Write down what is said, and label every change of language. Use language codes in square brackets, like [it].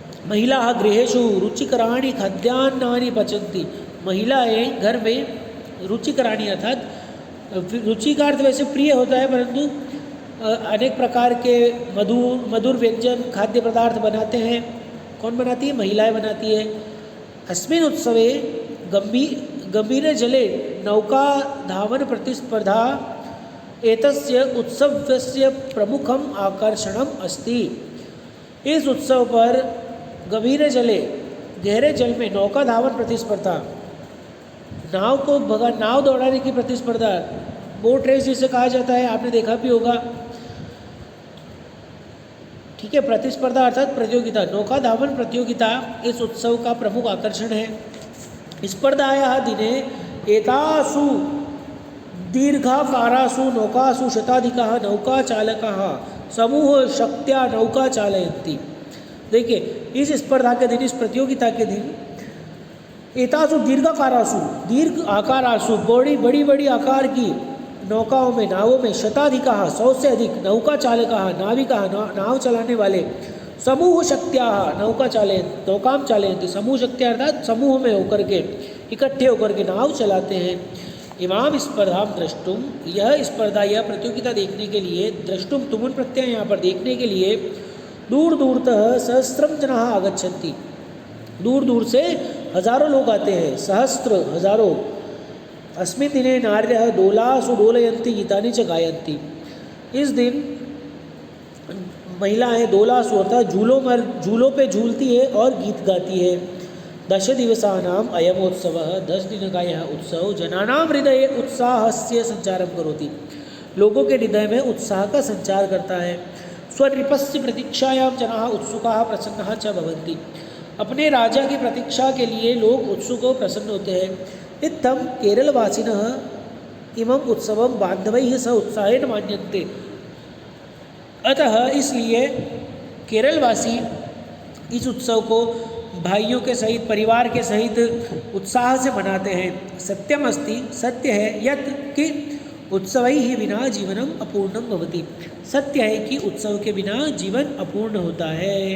[sa] महिलाः गृहेषु रुचिकराणि खाद्यान्नानि पचन्ति, [hi] महिलाएं घर में रुचिकराणि अर्थात रुचि का अर्थ वैसे प्रिय होता है, परंतु अनेक प्रकार के मधुर व्यंजन खाद्य पदार्थ बनाते हैं। कौन बनाती है? महिलाएं बनाती है। [sa] अस्मिन् उत्सवे गंभीर जले नौका धावन प्रतिस्पर्धा एतस्य उत्सवस्य प्रमुखम आकर्षणम अस्ति। [hi] इस उत्सव पर गंभीर जले, गहरे जल में नौका धावन प्रतिस्पर्धा, नाव दौड़ाने की प्रतिस्पर्धा, बोट रेस जिसे कहा जाता है, आपने देखा भी होगा। ठीक है। प्रतिस्पर्धा अर्थात प्रतियोगिता, नौका धावन प्रतियोगिता इस उत्सव का प्रमुख आकर्षण है। [sa] स्पर्धायाः दिने एतासु दीर्घाकारासु नौकासु शताधिकाः नौकाचालकाः समूह शक्त्या नौका चालयन्ति। [hi] देखिए, इस स्पर्धा के दिन, इस प्रतियोगिता के दिन एतासु दीर्घ आकारासु बड़ी आकार की नौकाओं में, नावों में, शताधिकाः 100 से अधिक नौका चालकाः नाविकाः नाव चलाने वाले, [sa] समूह शक्त्याः नौकाम चालयन्ति, [hi] समूह शक्त्या अर्थात समूह में होकर के, इकट्ठे होकर के नाव चलाते हैं। [sa] इमाम स्पर्धा द्रष्टुम, [hi] यह स्पर्धा, यह प्रतियोगिता देखने के लिए, द्रष्टुम तुमुन प्रत्यय यहाँ पर देखने के लिए, [sa] दूर दूरतः सहस्रम जनाः आगच्छन्ति, [hi] दूर दूर से हजारों लोग आते हैं, सहस्त्र हजारों। [sa] अस्मिन् दिने नार्यः दोलासु डोलयन्ति गीतानि च गायन्ति। [hi] इस दिन महिलाएं दोलासु अर्थात झूलों पे झूलती है और गीत गाती है। [sa] 10 दिवसानाम् अयमोत्सवः, [hi] 10 दिन का यह उत्सव [sa] जनानां हृदये उत्साहस्य संचारं करोति, [hi] लोगों के हृदय में उत्साह का संचार करता है। [sa] स्वनृपस्य प्रतीक्षायां जनाः उत्सुकाः प्रसन्नाः च भवन्ति, [hi] अपने राजा की प्रतीक्षा के लिए लोग उत्सुक और प्रसन्न होते हैं। [sa] इत्थं केरलवासिनः इमम् उत्सवं बान्धवैः सह उत्साहेन मान्यन्ते। [hi] अतः इसलिए केरलवासी इस उत्सव को भाइयों के सहित, परिवार के सहित उत्साह से मनाते हैं। [sa] सत्यम अस्ति, [hi] सत्य है, यत् कि [sa] उत्सवैः विना जीवनम अपूर्णम भवति, [hi] सत्य है कि उत्सव के बिना जीवन अपूर्ण होता है।